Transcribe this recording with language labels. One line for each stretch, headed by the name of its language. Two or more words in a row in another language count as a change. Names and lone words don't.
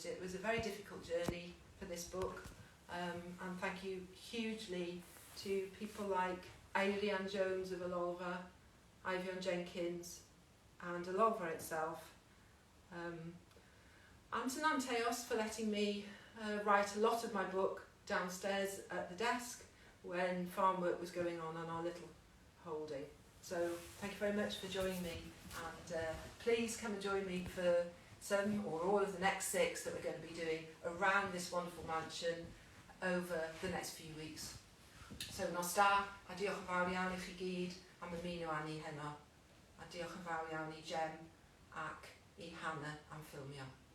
English: It was a very difficult journey for this book, and thank you hugely to people like Adrian Jones of Alolva, Ivion Jenkins and Alolva itself, and to Nanteos for letting me write a lot of my book downstairs at the desk when farm work was going on our little holding. So thank you very much for joining me, and please come and join me for some or all of the next 6 that we're going to be doing around this wonderful mansion over the next few weeks.
Welsh: So nos da, a diolch yn fawr iawn i chi gyd am ymuno â ni heno, a diolch yn fawr iawn i Jem ac i Hannah am ffilmio.